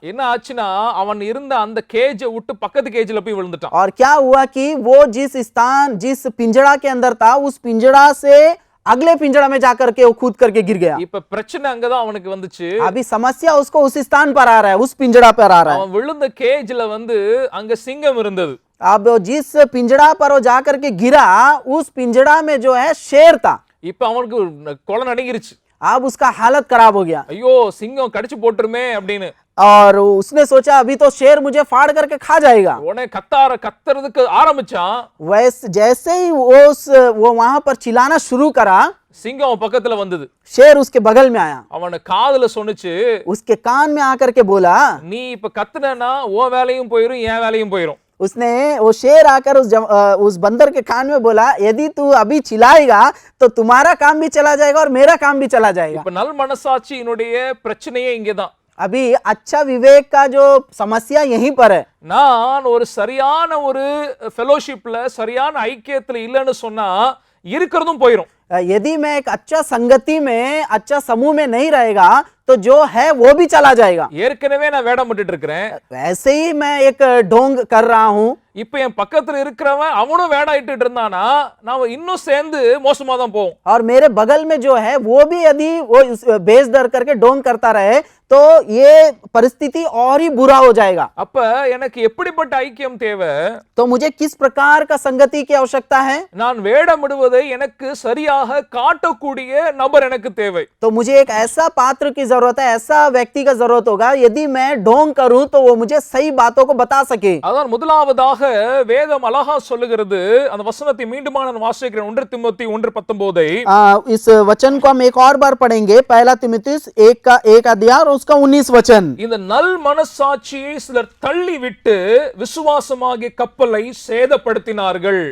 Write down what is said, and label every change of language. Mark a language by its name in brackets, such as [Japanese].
[Tamil] என்ன ஆச்சுன்னா அவன் இருந்த அந்த கேஜ விட்டு பக்கத்து கேஜ்ல போய் விழுந்துட்டான். [Hindi] और क्या हुआ कि वो जिस पिंजड़ा के अंदर था उस पिंजड़ा से अगले पिंजड़ा में जाकर के वो कूद करके गिर गया। [Tamil] இப்ப பிரச்சனை அங்கதான் அவனுக்கு வந்துச்சு. [Hindi] अभी समस्या उसको उस स्थान पर आ रहा है, उस पिंजड़ा पर आ रहा है। [Tamil] அவன் விழுந்த கேஜ்ல அங்க சிங்கம் இருந்தது. [Hindi] अब जिस पिंजड़ा पर वो जाकर के गिरा उस पिंजड़ा में जो है शेर था। [Tamil] இப்ப அவனுக்கு கொலை நடுங்கிருச்சு. [Hindi] अब उसका हालत खराब हो गया [Tamil] ஐயோ சிங்கம் கடிச்சு போட்டுருமே அப்படின்னு. [Hindi] और उसने सोचा अभी तो शेर मुझे फाड़ करके खा जाएगा। [Tamil] உடனே கத்துறதுக்கு ஆரம்பிச்சான். [Hindi] जैसे ही वो वहां पर चिल्लाना शुरू करा, [Tamil] சிங்கம் அவன் பக்கத்துல வந்தது. [Hindi] शेर उसके बगल में आया, [Tamil] அவன காதுல சொன்னுச்சு, [Hindi] उसके कान में आकर के बोला, [Tamil] நீ இப்ப கத்துனா உன் வேலையும் போயிரும் என் வேலையும் போயிரும். [Hindi] उसने वो शेर आकर उस बंदर के कान में बोला, यदि तू अभी चिल्लाएगा तो तुम्हारा काम भी चला जाएगा और मेरा काम भी चला जाएगा। [Tamil] இப்ப நல் மனசாட்சியினுடைய பிரச்சனையே இங்கதான். [Hindi] अभी अच्छा विवेक का जो समस्या यहीं पर है। [Tamil] நான் ஒரு சரியான ஒரு ஃபெலோஷிப்ல சரியான ஐக்கியத்துல இல்லன்னு சொன்னா இருக்கிறதும் போயிரும். [Hindi] यदि मैं एक अच्छा संगति में अच्छा समूह में नहीं रहेगा तो जो है वो भी चला जाएगा। [Tamil] ஏற்கனவே நான் வேடம் விட்டுட்டு இருக்கிறேன். [Hindi] वैसे ही मैं एक ढोंग कर रहा हूं। [Tamil] இப்ப என் பக்கத்துல இருக்கிறவன் அவனும் வேடம் இட்டுட்டு இருந்தானா நாம இன்னும் சேர்ந்து மோசமா தான் போவோம். [Hindi] और मेरे बगल में जो है वो भी यदि वो बेस दर करके ढोंग करता रहे तो ये परिस्थिति और ही बुरा हो जाएगा। [Tamil] அப்ப எனக்கு எப்படிப்பட்ட ஐக்கியம் தேவை? [Hindi] तो मुझे किस प्रकार का संगति की आवश्यकता है? [Tamil] நான் வேடமிடுவதை எனக்கு சரியாக காட்டக்கூடிய நபர் எனக்கு தேவை. [Hindi] तो मुझे एक ऐसा पात्र की जरूरत है, ऐसा व्यक्ति का जरूरत होगा, यदि मैं ढोंग करूं तो वो मुझे सही बातों को बता सके। [Tamil] அதான் முதலாவதாக வேதம் அழகா சொல்லுகிறது. அந்த வசனத்தை மீண்டும் நான் வாசிக்கிறேன். 1 திமோத்தி 1:19. [Hindi] इस वचन को हम एक और बार पढ़ेंगे, पहला तिमुथियुस 1 अध्याय और उसका 19 वचन। [Tamil] இந்த நல் மனசாட்சியை சிலர் தள்ளி விட்டு விசுவாசமாகிய கப்பலை சேதப்படுத்தினார்கள்.